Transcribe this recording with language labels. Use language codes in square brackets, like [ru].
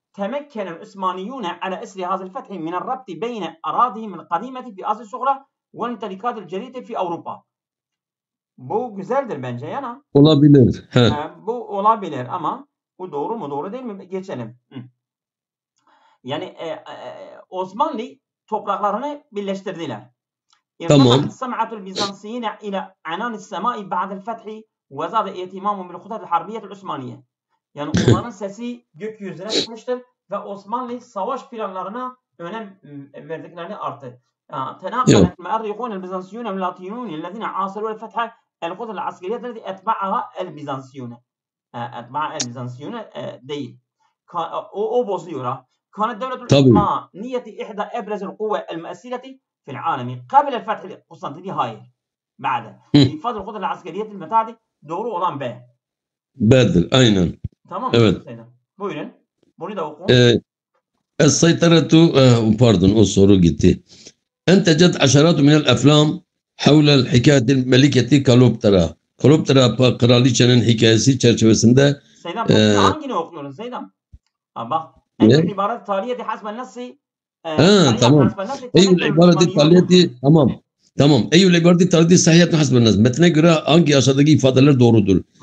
[ar] تمكن العثمانيون على إثر هذا الفتح من الربط بين أراضيهم القديمة في آسيا الصغرى والممتلكات الجديدة في أوروبا. [tr] Bu güzeldir bence yana. Olabilir. Bu olabilir ama bu doğru mu doğru değil mi? Geçelim. Yani Osmanlı topraklarını birleştirdiler. Tamam. [ar] سمعت البيزنطيين إلى عنان السماء بعد الفتح وزاد اهتمامهم بالخطط الحربية العثمانية. [tr] Yani onların sesi gökyüzüne çıkmıştır ve Osmanlı savaş planlarına önem verdiklerini arttı. [ar] تناقلت المؤرخون البيزنطيون واللاتينيون الذين عاصروا الفتح الخطط العسكرية التي أتبعها البيزنطيون. أتباع البيزنطيون [tr] değil. O bozuyor ha. [ar] كانت دولة العثمانية إحدى أبرز القوى المؤثرة في العالم قبل الفتح القسطنطيني. [tr] Hayır. [ar] بعد. إنفاذ الخطط العسكرية المتعددة [tr] doğru olan B. B'dir. Aynen. Tamam. Evet. Buyurun. Bunu da oku. [ar] السيطرة [tr] pardon o soru gitti. [ar] أنتجت عشرات من الأفلام حول الحكاية الملكة كليوباترا. [tr] Kleopatra kraliçenin hikayesi çerçevesinde. Seydam hangini okuyorsun Seydam? Bak. Eyyül ibaret taliyeti hasben nasıl? Tamam. Eyyül ibareti taliyeti tamam. Tamam. Eyyül ibareti taliyeti sahiyetine hasben nasıl? Metne göre hangi aşağıdaki ifadeler doğrudur?